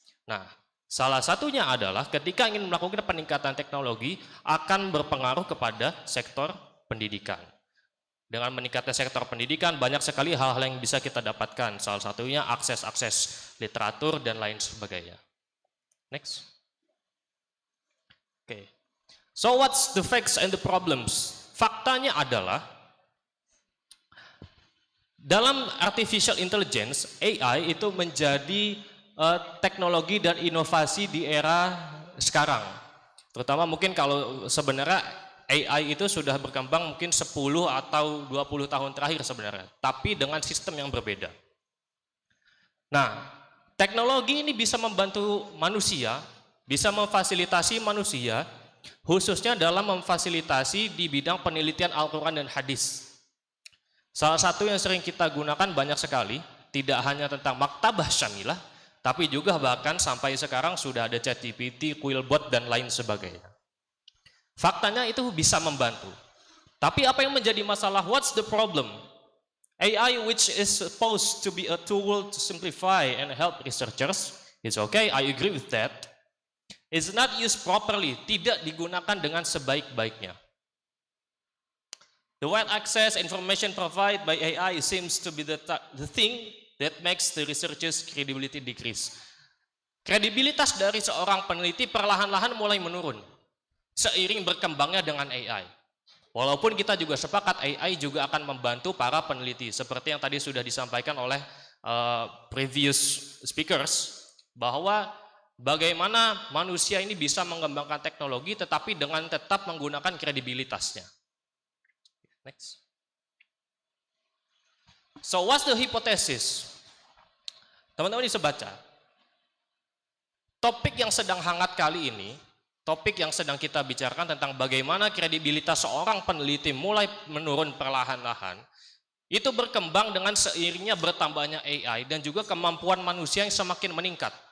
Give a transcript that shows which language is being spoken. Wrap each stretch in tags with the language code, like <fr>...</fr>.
<id>Nah, salah satunya adalah ketika ingin melakukan peningkatan teknologi akan berpengaruh kepada sektor pendidikan. Dengan meningkatnya sektor pendidikan, banyak sekali hal-hal yang bisa kita dapatkan. Salah satunya akses-akses literatur dan lain sebagainya.</id> <en>Next. Okay. So what's the facts and the problems?</en> <id>Faktanya adalah dalam artificial intelligence, AI itu menjadi teknologi dan inovasi di era sekarang. Terutama mungkin kalau sebenarnya AI itu sudah berkembang mungkin 10 atau 20 tahun terakhir sebenarnya, tapi dengan sistem yang berbeda. Nah, teknologi ini bisa membantu manusia, bisa memfasilitasi manusia, khususnya dalam memfasilitasi di bidang penelitian Al-Quran dan hadis. Salah satu yang sering kita gunakan banyak sekali, tidak hanya tentang maktabah syamilah, tapi juga bahkan sampai sekarang sudah ada ChatGPT, Quillbot, dan lain sebagainya. Faktanya itu bisa membantu. Tapi apa yang menjadi masalah?</id> <en>What's the problem? AI, which is supposed to be a tool to simplify and help researchers, it's okay, I agree with that. It's not used properly,</en> <id>tidak digunakan dengan sebaik-baiknya.</id> <en>The wide access information provided by AI seems to be the thing that makes the researchers' credibility decrease.</en> <id>Kredibilitas dari seorang peneliti perlahan-lahan mulai menurun seiring berkembangnya dengan AI. Walaupun kita juga sepakat AI juga akan membantu para peneliti, seperti yang tadi sudah disampaikan oleh</id> <en>previous speakers,</en> <id>bahwa bagaimana manusia ini bisa mengembangkan teknologi tetapi dengan tetap menggunakan kredibilitasnya.</id> <en>Next. So what's the hypothesis?</en> <id>Teman-teman bisa baca. Topik yang sedang hangat kali ini, topik yang sedang kita bicarakan tentang bagaimana kredibilitas seorang peneliti mulai menurun perlahan-lahan, itu berkembang dengan seiringnya bertambahnya AI dan juga kemampuan manusia yang semakin meningkat.</id>